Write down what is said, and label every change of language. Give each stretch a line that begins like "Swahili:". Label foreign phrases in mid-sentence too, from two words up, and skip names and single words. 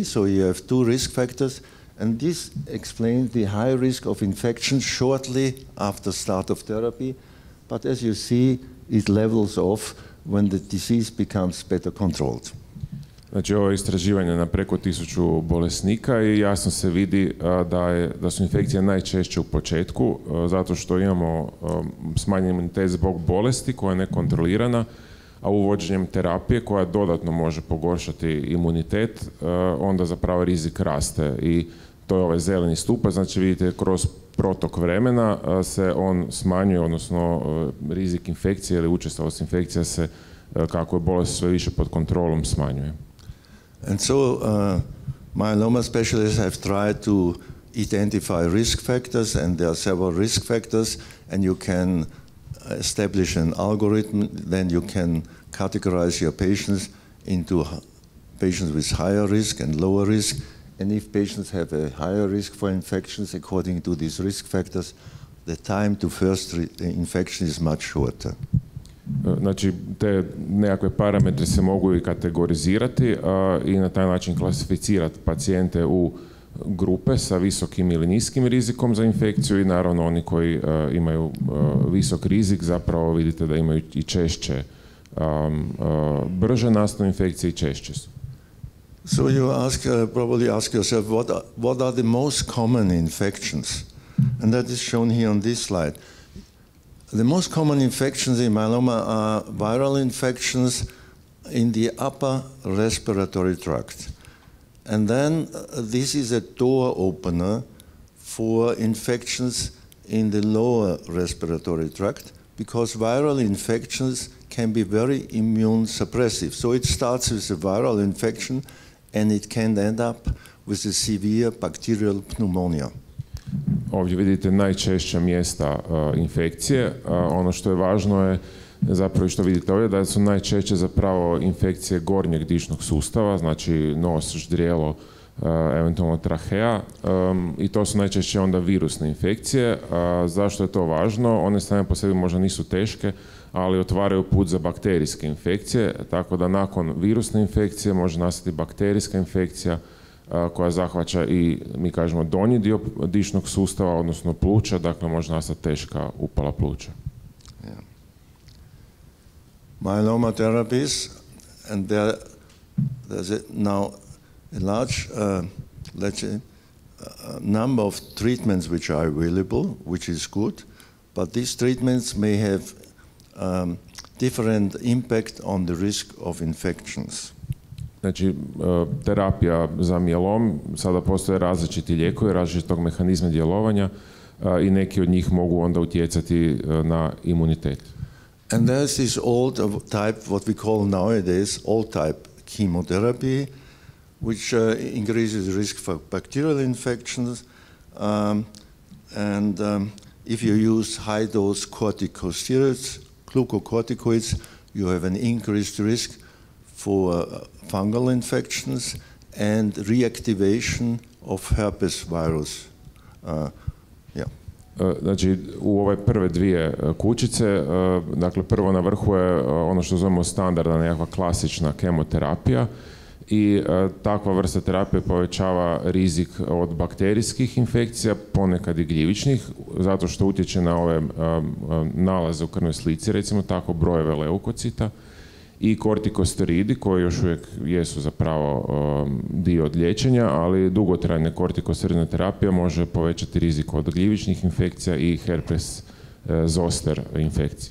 English: So you have two risk factors, and this explains the high risk of infection shortly after start of therapy. But as you see, it levels off when the disease becomes better controlled.
Croatian: Znači, ovo je istraživanje na preko 1000 bolesnika i jasno se vidi da su infekcije najčešće u početku, zato što imamo smanjen imunitet zbog bolesti koja je nekontrolirana, a uvođenjem terapije koja dodatno može pogoršati imunitet, onda zapravo rizik raste. I to je ovaj zeleni stupac, znači vidite kroz protok vremena se on smanjuje, odnosno rizik infekcije ili učestalost infekcija se, kako je bolest sve više pod kontrolom, smanjuje.
English: And so myeloma specialists have tried to identify risk factors, and there are several risk factors, and you can establish an algorithm, then you can categorize your patients into patients with higher risk and lower risk, and if patients have a higher risk for infections according to these risk factors, the time to first infection is much shorter.
Croatian: Znači, te nekakve parametre se mogu i kategorizirati i na taj način klasificirati pacijente u grupe sa visokim ili niskim rizikom za infekciju i naravno oni koji imaju visok rizik, zapravo vidite da imaju i češće brže nastanu infekcije i češće su.
English: So you probably ask yourself, what are the most common infections? And that is shown here on this slide. The most common infections in myeloma are viral infections in the upper respiratory tract. And then this is a door opener for infections in the lower respiratory tract, because viral infections can be very immune suppressive. So it starts with a viral infection and it can end up with a severe bacterial pneumonia.
Croatian: Ovdje vidite najčešća mjesta infekcije. Ono što je važno je zapravo što vidite ovdje da su najčešće zapravo infekcije gornjeg dišnog sustava, znači nos, ždrijelo, eventualno trahea, i to su najčešće onda virusne infekcije. Zašto je to važno? One same po sebi možda nisu teške, ali otvaraju put za bakterijske infekcije, tako da nakon virusne infekcije može nastati bakterijska infekcija koja zahvaća i, mi kažemo, donji dio dišnog sustava, odnosno pluća, dakle može nastati teška upala pluća.
English: Yeah. Myeloma therapies, and there's now a large number of treatments which are available, which is good, but these treatments may have different impact on the risk of infections.
Croatian: Znači, terapija za mijelom, sada postoje različiti lijekovi, različitog mehanizma djelovanja i neki od njih mogu onda utjecati na imunitet.
English: And there's this old type, what we call nowadays old type chemotherapy, which increases risk for bacterial infections. If you use high dose corticosteroids, glucocorticoids, you have an increased risk for fungal infections and reactivation of herpes virus.
Croatian: Znači, u ove prve dvije kućice, dakle prvo na vrhu je ono što zovemo standardna, nekakva klasična kemoterapija i takva vrsta terapije povećava rizik od bakterijskih infekcija, ponekad i gljivičnih, zato što utječe na ove nalaze u krvnoj slici, recimo tako brojeve leukocita, i kortikosteroidi koji još uvijek jesu zapravo dio od liječenja, ali dugotrajne kortikosteroidna terapija može povećati rizik od gljivičnih infekcija i herpes zoster infekcije.